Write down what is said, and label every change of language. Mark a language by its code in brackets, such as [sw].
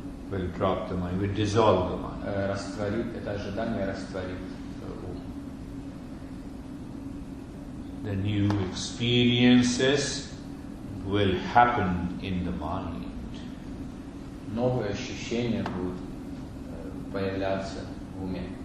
[en] Will drop the mind, will dissolve the mind. [ru] Растворит, это ожидание растворит ум. [en] The new experiences will happen in the mind. [ru] Новые ощущения будут появляться в уме.